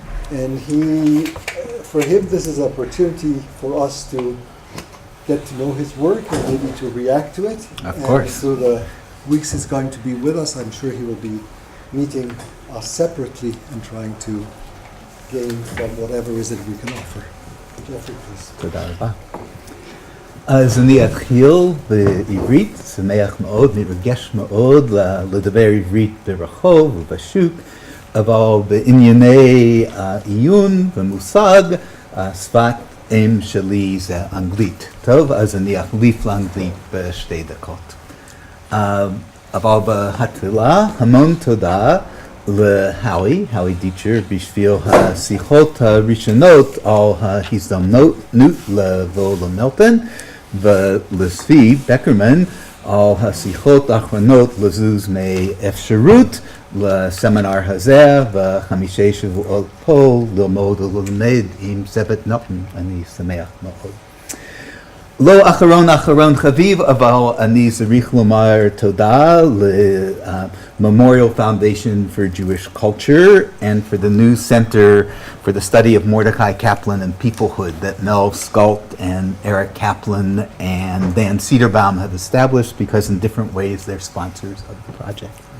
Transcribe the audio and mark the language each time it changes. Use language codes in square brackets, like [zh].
[en] And for him, this is an opportunity for us to get to know his work and maybe to react to it. Of course. So the weeks he's going to be with us, I'm sure he will be meeting us separately and trying to gain from whatever is it we can offer. Jeffrey, please. [he] תודה רבה. אז אני אתחיל בעברית, שמח מאוד, מרגש מאוד לדבר עברית ברחוב ובשוק, אבל בענייני עיון ומושג, שפת אם שלי זה אנגלית. טוב, אז אני אחליף לאנגלית בשתי דקות. אבל בהתחלה, המון תודה להאוי דיצ'ר, בשביל השיחות הראשונות על ההזדמנות לבוא למלטון, ולספי בקרמן על השיחות האחרונות לזוז מאפשרות לסמינר הזה ו5 שבועות פה ללמוד וללמד עם צוות מלטון. אני שמח מאוד. לא אחרון חביב, אבל אני צריך לומר תודה [en] Memorial Foundation for Jewish Culture and for the new Center for the Study of Mordecai Kaplan and Peoplehood that Mel Skult and Eric Kaplan and Dan Cederbaum have established, because in different ways they're sponsors of the project.